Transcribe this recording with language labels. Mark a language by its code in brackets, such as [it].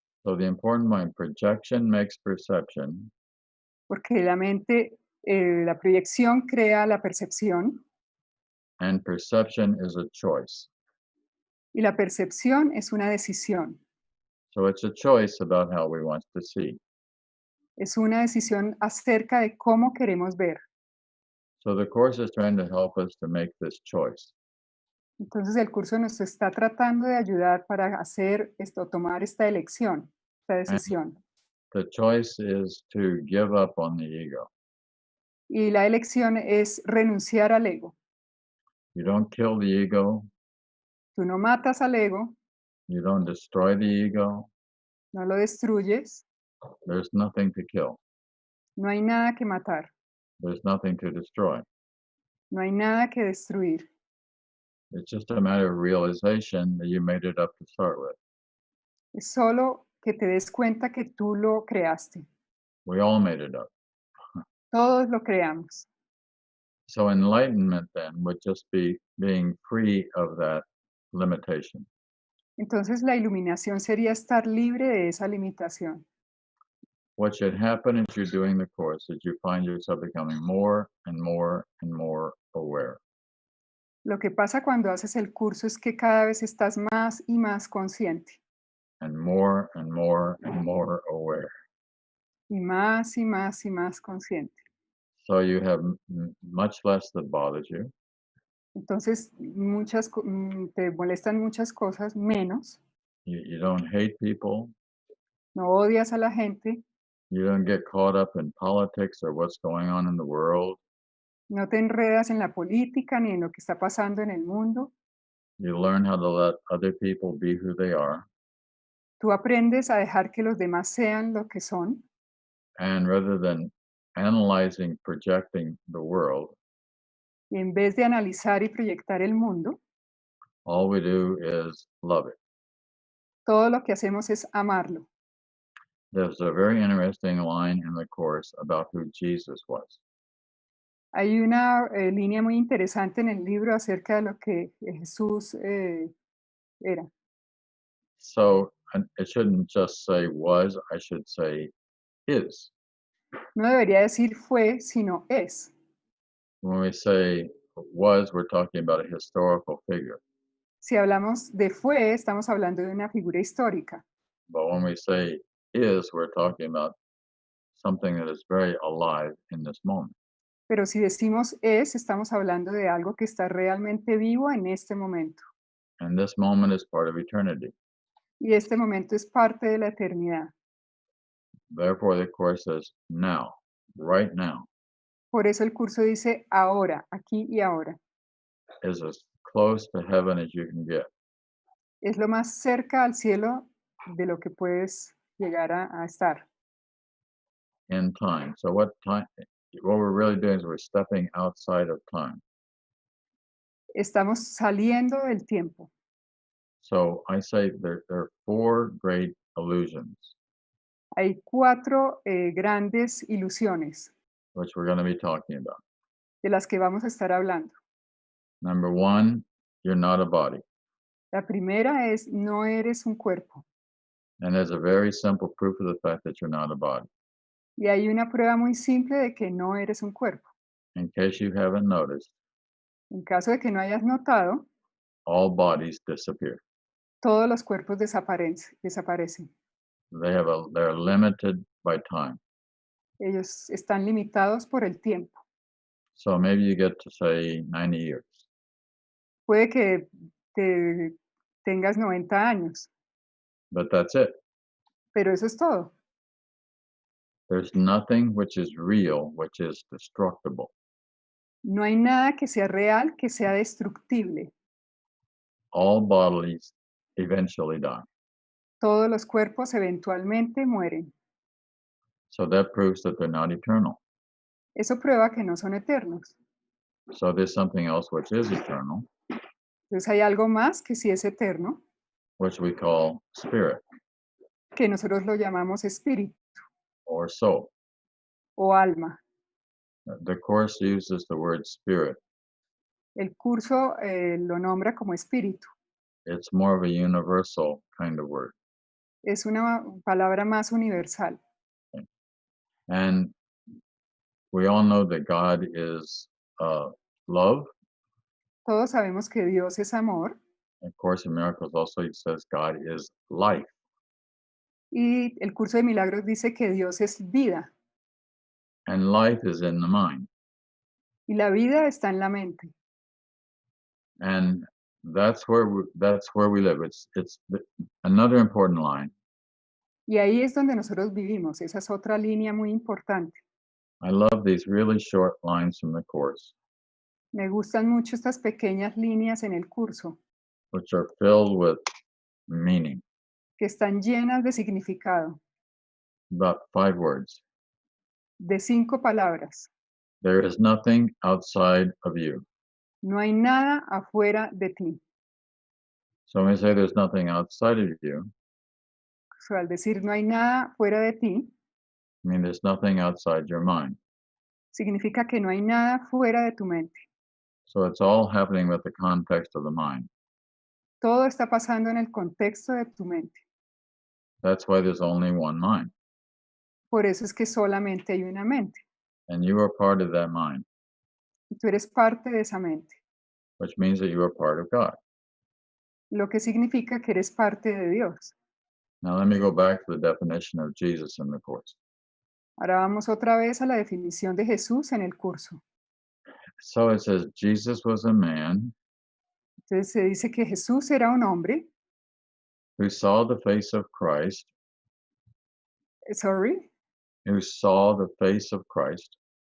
[en] So the important point, projection makes perception, [es] porque la mente, la proyección crea la percepción [en] and perception is a choice. [es] y la percepción es una decisión. [en] So it's a choice about how we want to see. [es] Es una decisión acerca de cómo queremos ver. [en] So the Course is trying to help us to make this choice. [es] Entonces el curso nos está tratando de ayudar para hacer esto, tomar esta elección, esta decisión. [en] The choice is to give up on the ego. [es] Y la elección es renunciar al ego. [en] You don't kill the ego. [es] Tú no matas al ego, [en] You don't destroy the ego. [es] no lo destruyes, [en] There's nothing to kill. [es] no hay nada que matar, [en] There's nothing to destroy. [es] no hay nada que destruir. [en] It's just a matter of realization that you made it up to start with. [es] Es solo que te des cuenta que tú lo creaste. [en] We all made it up. [es] Todos lo creamos. [en] So enlightenment then would just be being free of that limitation. [es] Entonces la iluminación sería estar libre de esa limitación. [en] What should happen as you're doing the Course is you find yourself becoming more and more and more aware. [es] Lo que pasa cuando haces el curso es que cada vez estás más y más consciente [en] And more and more and more aware. [es] y más y más y más consciente. [en] So you have much less that bothers you. [es] Entonces te molestan muchas cosas menos, [en] You don't hate people. [es] no odias a la gente, [en] You don't get caught up in politics or what's going on in the world. [es] No te enredas en la política ni en lo que está pasando en el mundo. [en] You learn how to let other people be who they are. [es] Tú aprendes a dejar que los demás sean lo que son [en] And rather than analyzing, projecting the world, [es] y en vez de analizar y proyectar el mundo, [en] all we do is love it. [es] todo lo que hacemos es amarlo. [en] There's a very interesting line in the Course about who Jesus was. [es] Hay una línea muy interesante en el libro acerca de lo que Jesús era. [en] So it shouldn't just say was, I should say is. [es] No debería decir fue, sino es. [en] When we say was, we're talking about a historical figure. [es] Si hablamos de fue, estamos hablando de una figura histórica. [en] But when we say is, we're talking about something that is very alive in this moment. [es] Pero si decimos es, estamos hablando de algo que está realmente vivo en este momento. [en] And this moment is part of eternity. [es] Y este momento es parte de la eternidad. [en] Therefore, the Course says now, right now, [es] Por eso el curso dice ahora, aquí y ahora. [en] is as close to heaven as you can get. [es] Es lo más cerca al cielo de lo que puedes llegar a estar. [en] In time. So what we're really doing is we're stepping outside of time. [es] Estamos saliendo del tiempo. [en] So I say there are four great illusions, [es] Hay cuatro grandes ilusiones [en] which we're going to be talking about. [es] de las que vamos a estar hablando. [en] Number one, you're not a body. [es] La primera es no eres un cuerpo. [en] And there's a very simple proof of the fact that you're not a body. [es] Y hay una prueba muy simple de que no eres un cuerpo. [en] In case you haven't noticed, [es] En caso de que no hayas notado, [en] all bodies disappear. [es] todos los cuerpos desaparecen. [en] They're limited by time. [es] Ellos están limitados por el tiempo. [en] So maybe you get to say 90 years. [es] Puede que tengas 90 años, [en] But that's it. [es] pero eso es todo. [en] There's nothing which is real, which is destructible. [es] No hay nada que sea real, que sea destructible. [en] All bodies eventually die. [es] Todos los cuerpos eventualmente mueren. [en] So that proves that they're not eternal. [es] Eso prueba que no son eternos. [en] So there's something else which is eternal, [es] Entonces hay algo más que sí es eterno, [en] which we call spirit [es] que nosotros lo llamamos espíritu [en] or soul. [es] o alma. [en] The Course uses the word spirit. [es] El curso lo nombra como espíritu. [en] It's more of a universal kind of word. [es] Es una palabra más universal. [en] And we all know that God is love. [es] Todos sabemos que Dios es amor [en] Of Course in Miracles also says God is life. [es] y el curso de milagros dice que Dios es vida [en] And life is in the mind. [es] y la vida está en la mente. [en] And that's where we live. Another important line. [es] Y ahí es donde nosotros vivimos. Esa es otra línea muy importante. [en] I love these really short lines from the Course, [es] Me gustan mucho estas pequeñas líneas en el curso [en] which are filled with meaning. [es] que están llenas de significado, [en] About 5 words. [es] de 5 palabras. [en] There is nothing outside of you. [es] No hay nada afuera de ti. [en] So when we say there's nothing outside of you, [es] O sea, al decir no hay nada fuera de ti, [en] I mean there's nothing outside your mind. [es] significa que no hay nada fuera de tu mente. [en] So it's all happening with the context of the mind. [es] Todo está pasando en el contexto de tu mente. [en] That's why there's only one mind. [es] Por eso es que solamente hay una mente. [en] And you are part of that mind, [es] Y tú eres parte de esa mente. [en] which means that you are part of God. [es] Lo que significa que eres parte de Dios. [en] Now let me go back to the definition of Jesus in the Course. [es] Ahora vamos otra vez a la definición de Jesús en el curso. [en] So it says Jesus was a man [es] Entonces se dice que Jesús era un hombre, [en] who saw the face of Christ, sorry, who saw the face of Christ,